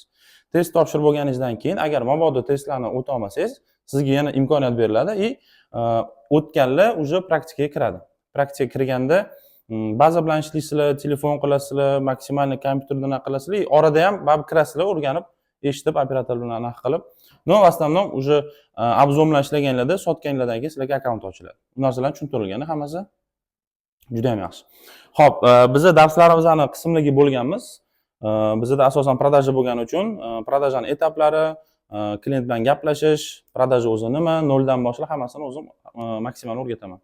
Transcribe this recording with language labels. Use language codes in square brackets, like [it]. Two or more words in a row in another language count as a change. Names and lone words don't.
[uz] Test topshirib bo'lganingizdan keyin agar mabodo testlarni o'ta olmasangiz, sizga yana imkoniyat beriladi и o'tganlar уже praktikaga kiradi. Praktikaga kirganda baza bilan ishlaysizlar, telefon qilasizlar, maksimalniy kompyuterdan qilasizlar, orada ham baribir kirasizlar, o'rganib, eshitib, operator bilan anaqa qilib, [ru] но в основном уже [uz] obzor bilan ishlaganlarda, sotganlardan keyin sizlarga akkaunt ochiladi. Bu narsalar tushuntirilgani hammasi juda ham yaxshi. Xo'p, bizda darslarimizni qismlarga bo'lganmiz. Bizda asosan продажа bo'lgani uchun продажаning etaplari, klient bilan gaplashish, продажа o'zi nima, noldan boshlab hammasini o'zim maksimal o'rgataman.